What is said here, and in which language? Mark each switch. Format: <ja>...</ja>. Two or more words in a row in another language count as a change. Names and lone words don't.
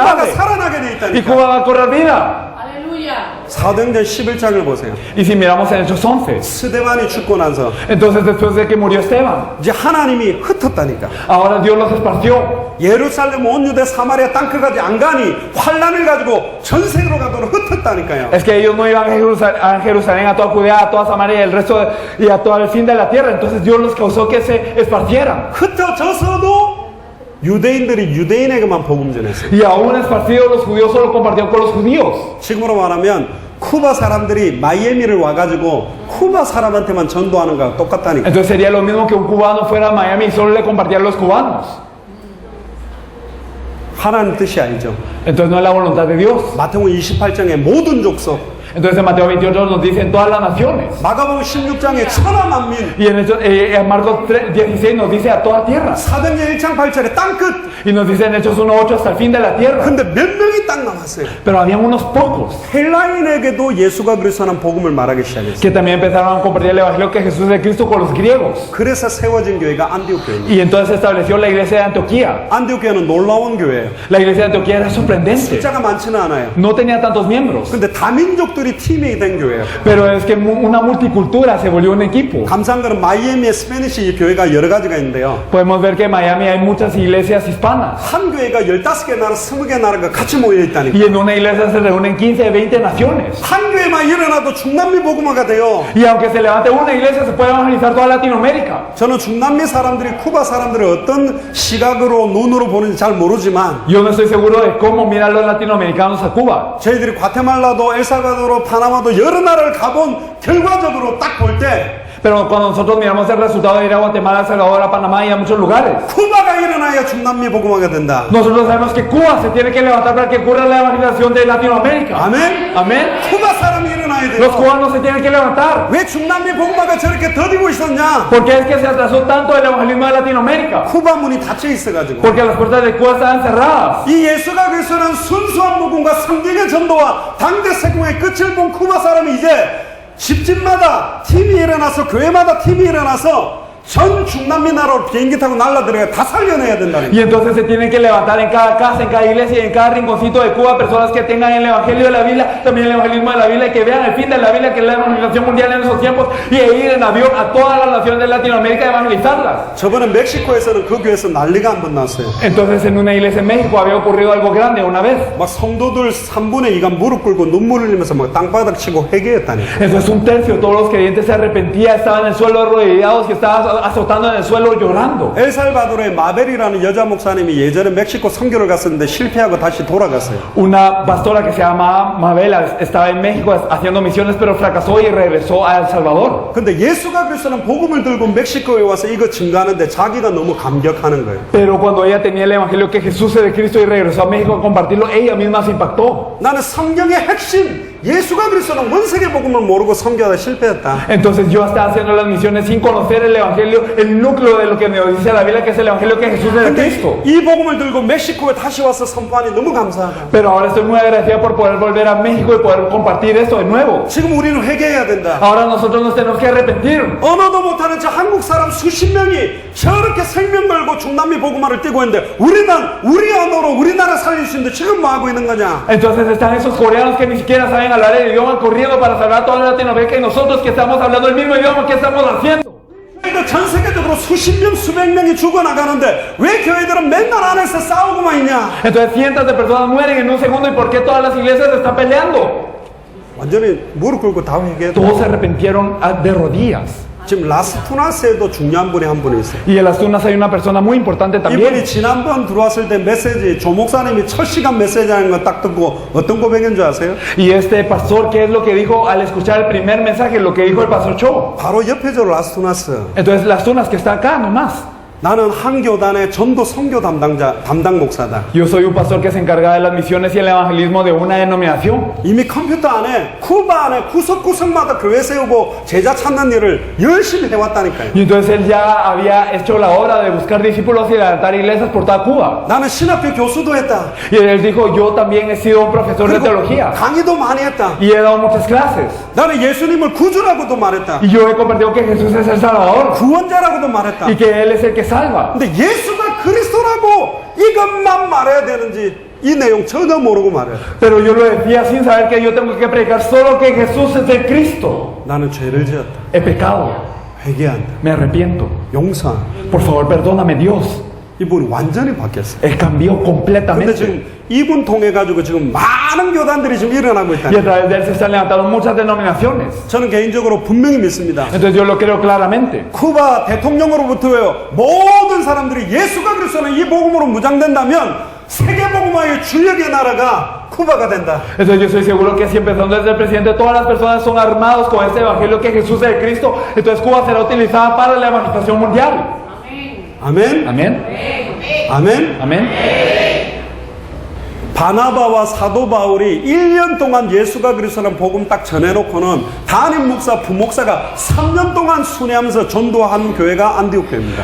<ko>쿠바가</ko> <es>abre.</es> <ko>살아나게 돼</ko> <es>Y</es> <ko>있다니까.</ko> <es>Cuba va a correr vida.</es> <ko>사도행전 11장을 보세요.</ko> <es>Y si miramos en Hechos 11,</es> <ko>스데반이 죽고 나서</ko> <es>entonces después de que murió Esteban,</es> <ko>이제 하나님이 흩었다니까.</ko> <es>ahora Dios los esparció.</es> <ko>예루살렘 온 유대 사마리아 땅끝까지 안 가니 환란을 가지고 전 세계로 가도록 흩었다니까요.</ko> <es>Es que ellos no iban a Jerusalén, a toda Judea, a toda Samaria y el resto y a todo el fin de la tierra. Entonces Dios los causó que se esparcieran.</es> <ko>흩어져서도 유대인들이 유대인에게만 복음 전했어요.</ko> <es>Y aún esparcidos los judíos solo compartieron con los judíos.</es> <ko>지금으로 말하면 쿠바 사람들이 마이애미를 와가지고 쿠바 사람한테만 전도하는 거랑 똑같다니까.</ko> <es>Entonces sería lo mismo que un cubano fuera a Miami y solo le compartiera a los cubanos.</es> <ko>하나님 뜻이 아니죠.</ko> <es>Entonces no es la voluntad de Dios.</es> <ko>마태복음 28장에 모든 족속,</ko> <es>Entonces en Mateo 28 nos dice en todas las naciones.</es> <ko>마가복음 16장에 천하만민,</ko> <es>Y en Marcos 16 nos dice a toda tierra.</es> <ko>사도행전 1장 8절에 땅끝.</ko> <es>Y nos dice en Hechos 1:8 hasta el fin de la tierra.</es> <ko>근데 몇 명이 딱 남았어요.</ko> <es>Pero habían unos pocos</es> <ko>헬라인에게도 예수가 그리스도라는 복음을 말하기 시작했어요.</ko> <es>que también empezaron a compartir el evangelio que Jesús es el Cristo con los griegos.</es> <ko>그래서 세워진 교회가 안디옥 교회입니다.</ko> <es>Y entonces se estableció la iglesia de Antioquía.</es> <ko>안디옥 교회는 놀라운 교회예요.</ko> <es>La iglesia de Antioquía era sorprendente.</es> <ko>숫자가 많지는 않아요.</ko> <es>No tenía tantos miembros.</es> <ko>근데 다민족들이 팀이 된 교회예요.</ko> <es>Pero es que una multicultura se volvió un equipo.</es> <ko>감사한 거는 마이애미의 스페니시 교회가 여러 가지가 있는데요.</ko> <es>Podemos ver que en Miami hay muchas iglesias hispanas.</es> <ko>한 교회가 15개 나라, 20개 나라가 같이 모여 있다니까.</ko> <es>Y en una iglesia se reúnen 15, 20 naciones.</es> <ko>한 교회만 일어나도 중남미 복음화가 돼요.</ko> <es>Y aunque se levante una iglesia, se puede evangelizar toda Latinoamérica.</es> <ko>저는 중남미 사람들이 쿠바 사람들을 어떤 시각으로 눈으로 보는지 잘 모르지만</ko> <es>Yo no estoy seguro de cómo miran los latinoamericanos a Cuba.</es> <ko>저희들이 과테말라도 엘살바도르, 파나마도 여러 나라를 가본 결과적으로 딱 볼 때</ko> <es>Pero cuando nosotros miramos el resultado de ir a Guatemala, a El Salvador, a Panamá y a muchos lugares,</es> <ko>쿠바가 일어나야 중남미 복음화가 된다.</ko> <es>nosotros sabemos que Cuba se tiene que levantar para que ocurra la evangelización de Latinoamérica.</es> <ko>아멘.</ko> <es>Amén.</es> <ko>쿠바 사람이 일어나야</ko> <es>Los</es> <ko>돼요.</ko> <es>cubanos se tienen que levantar.</es> <ko>왜 중남미 복음화가 저렇게 더디고 있었냐?</ko> <es>¿Por qué es que se atrasó tanto el evangelismo de Latinoamérica?</es> <ko>쿠바 문이 닫혀 있어가지고.</ko> <es>Porque las puertas de Cuba estaban cerradas.</es> <ko>이 예수가 그리스도는 순수한 복음과 성경의 전도와 당대 세공의 끝을 본 쿠바 사람이 이제 집집마다 팀이 일어나서 교회마다 팀이 일어나서 전 중남미 나라로 비행기 타고 날라들어가 다 살려내야 된다는</ko> <es>Y entonces se tienen que levantar en cada casa, en cada iglesia y en cada rinconcito de Cuba personas que tengan el evangelio de la Biblia, también el evangelismo de la Biblia, y que vean el fin de la Biblia, que es la evangelización mundial en esos tiempos, y ir en avión a todas las naciones de Latinoamérica y evangelizarlas.</es> <ko>저번에 멕시코에서는 그 교회에서 난리가 한 번 났어요.</ko> <es>Entonces en una iglesia en México había ocurrido algo grande una vez.</es> <ko>막 성도들 3분의 2가 무릎 꿇고 눈물 흘리면서 막 땅바닥 치고 회개했다니까.</ko> <es>Entonces un tercio de todos los creyentes se arrepentía, estaban en el suelo arrodillados y estaban azotando en el suelo llorando.</es> <ko>엘살바도르의 마벨이라는 여자 목사님이 예전에 멕시코 선교를 갔었는데 실패하고 다시 돌아갔어요.</ko> <es>Una pastora que se llama Mabela estaba en México haciendo misiones, pero fracasó y regresó a El Salvador.</es> <ko>근데 예수가 그리스도는 복음을 들고 멕시코에 와서 이거 증가하는데 자기가 너무 감격하는 거예요.</ko> <es>Pero cuando ella tenía el evangelio que Jesús es de Cristo y regresó a México a compartirlo, ella misma se impactó.</es> <ko>나는 성경의 핵심 예수가 그리스도는 원세계 복음을 모르고 선교하다 실패했다.</ko> <es>Entonces yo estaba haciendo las misiones sin conocer el evangelio, el núcleo de lo que nos dice la Biblia, que es el evangelio que Jesús es de</es> <ko>근데</ko> <es>Cristo.</es> <ko>이 복음을 들고 멕시코에 다시 와서 선포하니 너무 감사하다.</ko> <es>Pero ahora estoy muy agradecida por poder volver a México y poder compartir esto de nuevo.</es> <ko>지금 우리는 회개해야 된다.</ko> <es>Ahora nosotros nos tenemos que arrepentir.</es> <ko>언어도 못하는 저 한국 사람 수십 명이 저렇게 생명 걸고 중남미 복음화를 뛰고 있는데 우리는 우리 언어로 우리나라 살릴 수 있는데 지금 뭐 하고 있는 거냐?</ko> <es>Entonces están esos coreanos que ni siquiera saben hablar el idioma corriendo para salvar toda Latinoamérica, y nosotros que estamos hablando el mismo idioma, ¿qué estamos haciendo?</es> <ko>전 세계적으로 수십 명, 수백 명이 죽어나가는데 왜 교회들은 맨날 안에서 싸우고만 있냐?</ko> <es>Entonces cientos de personas mueren en un segundo, ¿y por qué todas las iglesias están peleando?</es> <ko>완전히 무릎 꿇고 다 회개했다.</ko> <es>Todos se arrepintieron de rodillas.</es> <ko>지금 라스투나스에도 중요한 분이 한 분이 있어요.</ko> <es>Y en las tunas hay una persona muy importante</es> <ko>이분이</ko> <es>también.</es> <ko>지난번 들어왔을 때 메시지 조 목사님이 첫 시간 메시지 하는 거 딱 듣고 어떤 고백인 줄 아세요?</ko> <es>Y este pastor, ¿qué es lo que dijo al escuchar el primer mensaje? Lo que dijo el pastor Cho.</es> <ko>바로 옆에 저 라스투나스.</ko> <es>Entonces las tunas que está acá nomás.</es> <ko>나는 한 교단의 전도 선교 담당 목사다.</ko> <es>Yo soy un pastor que se encarga de las misiones y el evangelismo de una denominación.</es> <ko>이미 컴퓨터 안에 쿠바 안에 구석구석마다 교회 세우고 제자 찾는 일을 열심히 해왔다니까요.</ko> <es>Y entonces él ya había hecho la obra de buscar discípulos y levantar iglesias por toda Cuba.</es> <ko>나는 신학교 교수도 했다.</ko> <es>Y él dijo, yo también he sido un profesor de</es> <ko>그리고</ko> <es>teología.</es> <ko>강의도 많이 했다.</ko> <es>Y he dado muchas clases.</es> <ko>나는 예수님을 구주라고도 말했다.</ko> <es>Y yo he compartido que Jesús es el Salvador.</es> <ko>구원자라고도 말했다.</ko> <es>Y que Él es el que salva.</es> <ko>근데 예수가 그리스도라고 이것만 말해야 되는지 이 내용 전혀 모르고 말해요.</ko> <es>Pero yo lo decía sin saber que yo tengo que predicar solo que Jesús es el Cristo.</es> <ko>나는 죄를 지었다.</ko> <es>He pecado.</es> <ko>회개한다.</ko> <es>Me arrepiento.</es> <ko>용서한다.</ko> <es>Por favor, perdóname, Dios.</es> <ko>이분이 완전히 바뀌었어요.</ko> <es>Él cambió</es> <ko>근데</ko> <es>completamente.</es> <ko>지금 이분 통해 가지고 지금 많은 교단들이 지금 일어나고</ko> <es>Y</es> <ko>있다.</ko> <es>a través de Él se están levantando muchas denominaciones.</es> <ko>저는 개인적으로 분명히 믿습니다.</ko> <es>Entonces yo lo creo claramente.</es> <ko>쿠바 대통령으로부터요 모든 사람들이 예수가 그리스도는 이 복음으로 무장된다면 세계 복음화의 주역의 나라가 쿠바가 된다.</ko> <es>Entonces yo estoy seguro que si empezando desde el presidente todas las personas son armados con este evangelio que Jesús es el Cristo, entonces Cuba será utilizada para la evangelización mundial.</es> <ko>아멘.</ko> <es>Amén.</es> <ko>아멘.</ko> <es>Amén.</es> <ko>바나바와 사도 바울이 1년 동안 예수가 그리스도라는 복음 딱 전해놓고는 담임 목사, 부목사가 3년 동안 순회하면서 전도한 교회가 안디옥 교회입니다.</ko>